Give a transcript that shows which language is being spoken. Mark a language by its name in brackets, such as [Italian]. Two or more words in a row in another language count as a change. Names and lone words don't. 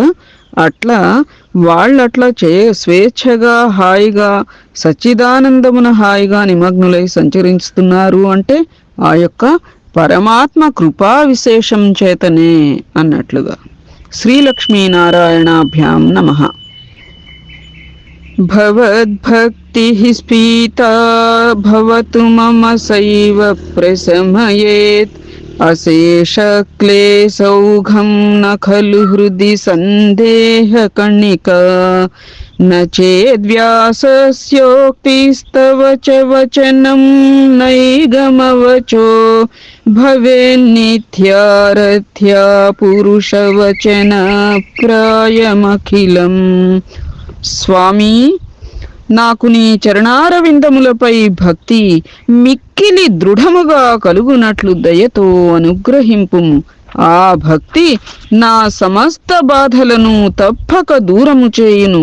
[Telugu] అట్లా వాళ్ళట్లా స్వేచ్ఛగా హాయిగా సచ్చిదానందమున హాయిగా నిమగ్నులై సంచరిస్తున్నారు అంటే ఆ యొక్క పరమాత్మ కృపా విశేషం చేతనే అన్నట్లుగా. [Sanskrit] శ్రీలక్ష్మీనారాయణాభ్యాం నమః. భవద్భక్తిః స్ఫీతా భవతు మమ సైవ ప్రశమయేత్ अशेषक्लेशौघं न खलु हृदि सन्देहकणिका न चेद्व्यासस्योक्तिस्तव च वचनं नैगमवचो भवेन्नित्यारथ्या पुरुषवचनप्रायमखिलम्। [Telugu] స్వామి, నాకు నీ చరణారవిందములపై భక్తి మిక్కిలి దృఢముగా కలుగునట్లు దయతో అనుగ్రహింపుము. ఆ భక్తి నా సమస్త బాధలను తప్పక దూరము చేయును.